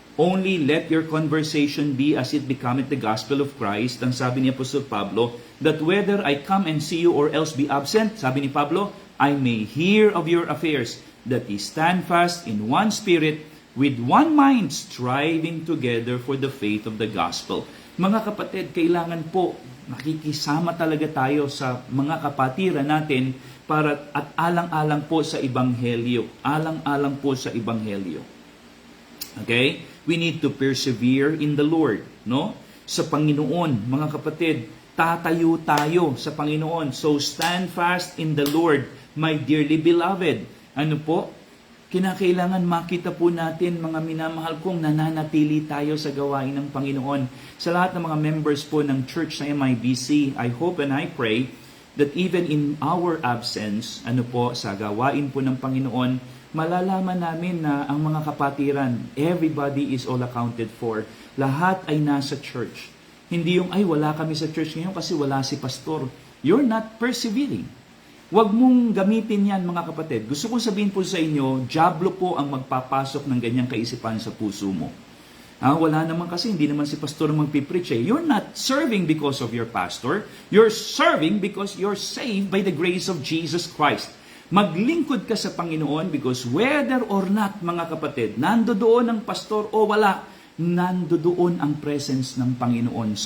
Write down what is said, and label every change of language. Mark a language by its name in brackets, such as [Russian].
[English] Only let your conversation be as it becometh the gospel of Christ. [Filipino] Ang sabi ni Apostol Pablo, [English] that whether I come and see you or else be absent, [Filipino] sabi ni Pablo, [English] I may hear of your affairs, that ye stand fast in one spirit, with one mind, striving together for the faith of the gospel. [Filipino] Mga kapatid, kailangan po makikisama talaga tayo sa mga kapatiran natin para at alang-alang po sa Ebanghelyo. Alang-alang po sa Ebanghelyo. Okay? [English] We need to persevere in the Lord, no? [Filipino] Sa Panginoon, mga kapatid, tatayo tayo sa Panginoon. [English] So stand fast in the Lord, my dearly beloved. [Filipino] Ano po? Kinakailangan makita po natin, mga minamahal kong, nananatili tayo sa gawain ng Panginoon. Sa lahat ng mga members po ng church sa MIBC, [English] I hope and I pray that even in our absence, [Filipino] sa gawain po ng Panginoon, malalaman namin na ang mga kapatiran, [English] everybody is all accounted for. [Filipino] Lahat ay nasa church. Hindi yung, wala kami sa church ngayon kasi wala si pastor. [English] You're not persevering. [Filipino] Huwag mong gamitin yan, mga kapatid. Gusto kong sabihin po sa inyo, dyablo po ang magpapasok ng ganyang kaisipan sa puso mo. Wala naman kasi, hindi naman si pastor magpipreach eh. [English] You're not serving because of your pastor. You're serving because you're saved by the grace of Jesus Christ. [Filipino] Maglingkod ka sa Panginoon [English] because whether or not, [Filipino] mga kapatid, nandoon ang pastor o wala, nandoon ang presence ng Panginoon.